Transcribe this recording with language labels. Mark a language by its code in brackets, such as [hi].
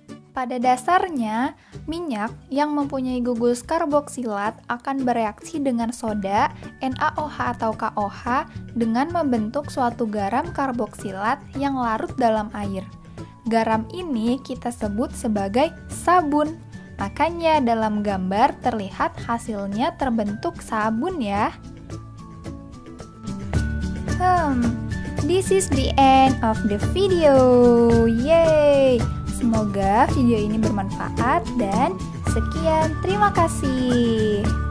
[id] Pada dasarnya, minyak yang mempunyai gugus karboksilat akan bereaksi dengan soda NaOH atau KOH dengan membentuk suatu garam karboksilat yang larut dalam air. Garam ini kita sebut sebagai sabun. Makanya dalam gambar terlihat hasilnya terbentuk sabun ya. [en] This is the end of the video. Yay! [id] Semoga video ini bermanfaat dan sekian, terima kasih.